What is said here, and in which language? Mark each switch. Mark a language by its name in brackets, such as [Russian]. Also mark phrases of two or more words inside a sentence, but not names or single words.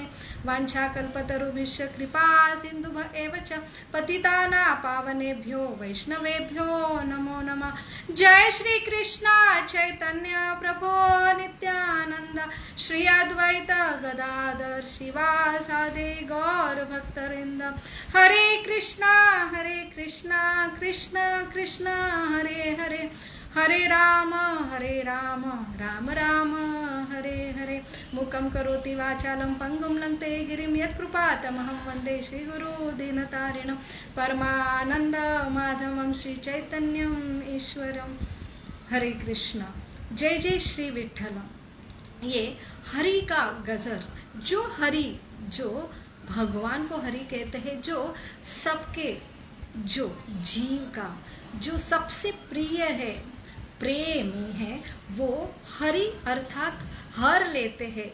[Sanskrit] वाञ्छाकल्पतरुभ्यश्च कृपा सिन्धुभ्य एव च पतितानां पावनेभ्यो वैष्णवेभ्यो नमो नमः। जय श्री कृष्ण चैतन्य प्रभो नित्यानंद, श्री अद्वैत गदाधर शिवासादि गौर भक्तवृंद। हरे कृष्णा कृष्ण कृष्ण हरे हरे, हरे राम राम राम हरे हरे। मूकं करोति वाचालं पंगुं लंघते गिरिं यत्कृपातमहं वन्दे श्रीगुरु दीनतारिणं परमानंद माधवं श्री चैतन्यम ईश्वरम। [Hindi] हरे कृष्ण। जय जय श्री विट्ठल। ये हरि का गजर, जो हरि, जो भगवान को हरि कहते हैं, जो सबके जो जीव का जो सबसे प्रिय है, प्रेमी है, वो हरि अर्थात हर लेते हैं।